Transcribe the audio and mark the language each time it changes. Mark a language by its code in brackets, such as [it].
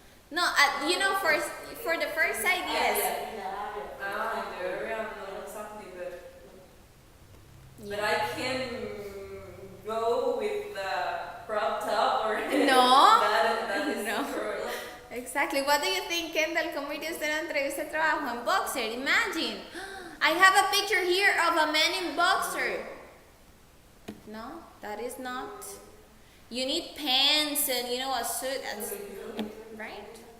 [en] No, for the first side, yes. In the area, not exactly, but I can go with the crop top or No. that is No. true. Exactly. What do you think, Kendall? [es] ¿Cómo iría usted a la entrevista de trabajo en boxer? [en] Imagine. I have a picture here of a man in boxer. No, that is not. You need pants and a suit, right?